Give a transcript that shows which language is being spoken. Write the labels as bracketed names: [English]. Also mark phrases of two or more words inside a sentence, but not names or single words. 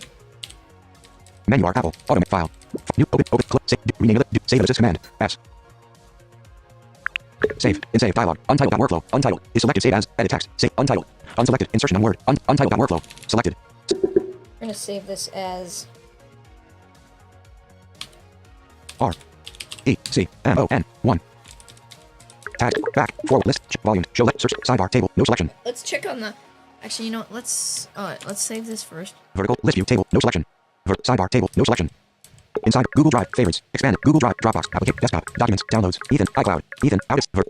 [English] Menu bar. Apple. Automate file. New. Open. Click. Save. Rename it. Save as command. S. Save. In save dialog. Untitled.workflow. Untitled. Is selected. Save as. Edit text. Save. Untitled. Unselected. Insertion on word. Untitled.workflow. Selected. We're gonna save this as R. E. C. M. O. N. 1. Tag. Back. Forward. List. Volume. Show. Search. Sidebar. Table. No selection. Let's check on the... Actually, you know what? Let's save this first. Vertical. List view. Table. No selection. Sidebar. Table. No selection. Inside. Google Drive. Favorites. Expanded. Google Drive. Dropbox. Application. Desktop. Documents. Downloads. Ethan. iCloud. Ethan. Out. List view.